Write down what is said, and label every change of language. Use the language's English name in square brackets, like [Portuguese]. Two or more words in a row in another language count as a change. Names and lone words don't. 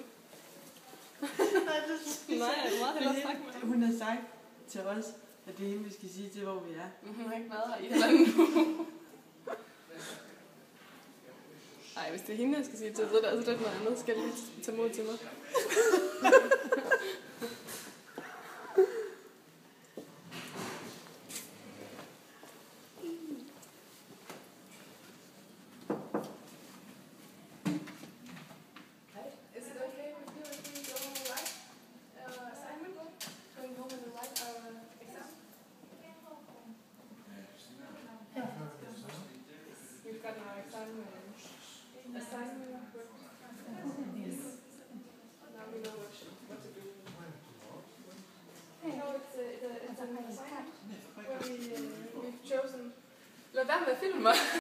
[Danish] Nej, du skal Nej, jeg vil meget hellere snakke med hende. Hun har sagt til os, at det er hende, vi skal sige til, hvor vi er. Men hun har ikke været her i halvanden uge. Ej, hvis det er hende, jeg skal sige til, så er det altså lidt noget andet. Skal jeg lige tage mod til mig? [English] Is it okay with you if we go and write assignment? Going home and write our exam? We've got our assignment work. Now we know what to do. No, it's an assignment where we've chosen. [Danish] Lad være med at filme mig.